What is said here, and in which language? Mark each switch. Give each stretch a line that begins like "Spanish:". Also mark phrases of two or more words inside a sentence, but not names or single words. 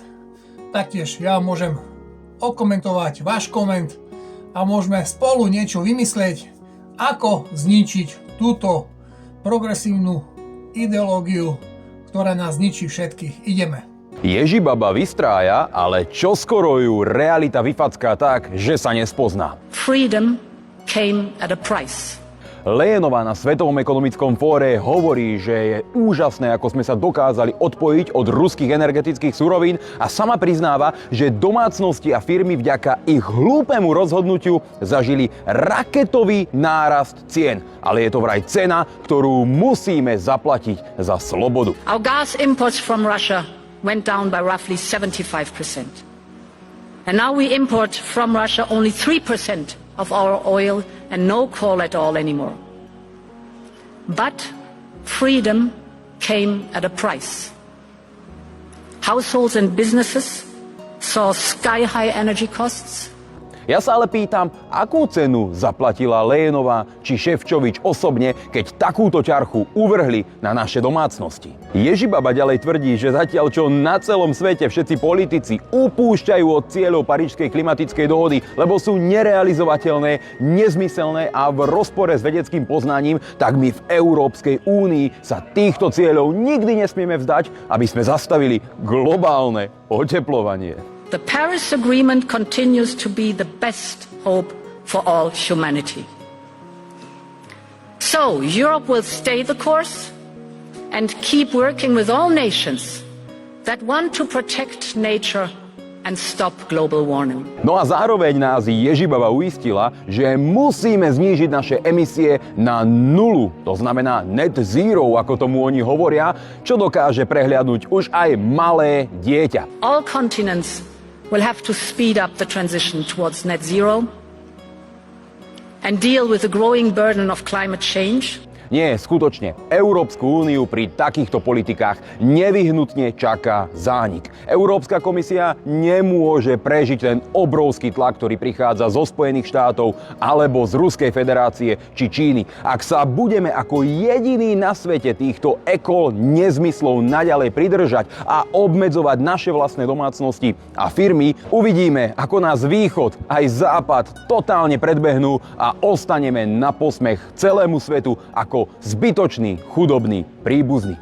Slovak: Taktiež ja môžem okomentovať váš koment a môžeme spolu niečo vymyslieť, ako zničiť túto progresívnu ideológiu, ktorá nás zničí všetkých. Ideme. Ježibaba vystrája, ale čoskoro ju realita vyfacká tak, že sa nespozná.
English: Freedom came at a price.
Slovak: Leyenová na Svetovom ekonomickom fóre hovorí, že je úžasné, ako sme sa dokázali odpojiť od ruských energetických surovín a sama priznáva, že domácnosti a firmy vďaka ich hlúpemu rozhodnutiu zažili raketový nárast cien. Ale je to vraj cena, ktorú musíme zaplatiť za slobodu.
English: Our gas imports from Russia went down by roughly 75%. And now we import from Russia only 3% of our oil and no coal at all anymore. But freedom came at a price. Households and businesses saw sky-high energy costs.
Slovak: Ja sa ale pýtam, akú cenu zaplatila Leyenová či Šefčovič osobne, keď takúto ťarchu uvrhli na naše domácnosti. Ježibaba ďalej tvrdí, že zatiaľ čo na celom svete všetci politici upúšťajú od cieľov Parížskej klimatickej dohody, lebo sú nerealizovateľné, nezmyselné a v rozpore s vedeckým poznaním, tak my v Európskej únii sa týchto cieľov nikdy nesmieme vzdať, aby sme zastavili globálne oteplovanie.
English: The Paris Agreement continues to be the best hope for all humanity. So, Europe will stay the course and keep working with all nations that want to protect nature and stop global warming.
Slovak: No a zároveň nás Ježibaba uistila, že musíme znížiť naše emisie na nulu. To znamená
English: net zero,
Slovak: ako tomu oni hovoria, čo dokáže prehliadnúť už aj malé dieťa.
English: All continents will have to speed up the transition towards net zero and deal with the growing burden of climate change.
Slovak: Nie, skutočne, Európsku úniu pri takýchto politikách nevyhnutne čaká zánik. Európska komisia nemôže prežiť ten obrovský tlak, ktorý prichádza zo Spojených štátov alebo z Ruskej federácie či Číny. Ak sa budeme ako jediní na svete týchto nezmyslov naďalej pridržať a obmedzovať naše vlastné domácnosti a firmy, uvidíme, ako nás východ aj západ totálne predbehnú a ostaneme na posmech celému svetu ako zbytočný, chudobný príbuzný.